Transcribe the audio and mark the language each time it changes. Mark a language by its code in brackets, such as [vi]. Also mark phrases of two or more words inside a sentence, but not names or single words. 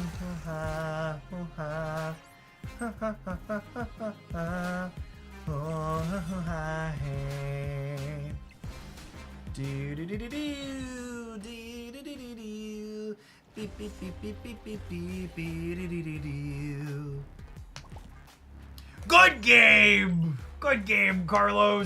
[en] Hoo-ha, hoo-ha. Ha-ha-ha-ha-ha-ha. Oh, hoo-ha, hey. Do-do-do-do-do. Do-do-do-do-do. Beep, beep, beep, beep, beep, beep, beep, beep-do-do-do-do. Good game! Good game, Carlos.